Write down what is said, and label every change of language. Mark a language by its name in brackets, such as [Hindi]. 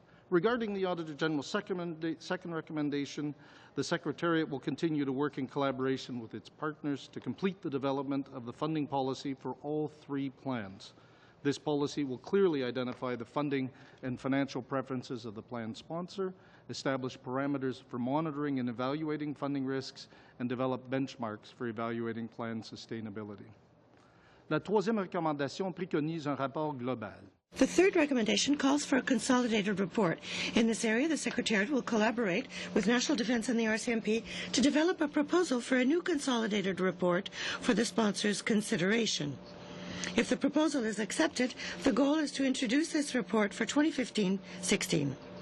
[English] Regarding the Auditor General's second recommendation, the Secretariat will continue to work in collaboration with its partners to complete the development of the funding policy for all three plans. This policy will clearly identify the funding and financial preferences of the plan sponsor, establish parameters for monitoring and evaluating funding risks, and develop benchmarks for evaluating plan sustainability. [French] La troisième recommandation préconise un rapport global. [English] The third recommendation calls for a consolidated report. In this area, the Secretariat will collaborate with National Defence and the RCMP to develop a proposal for a new consolidated report for the sponsor's consideration. If the proposal is accepted, the goal is to introduce this report for 2015-16.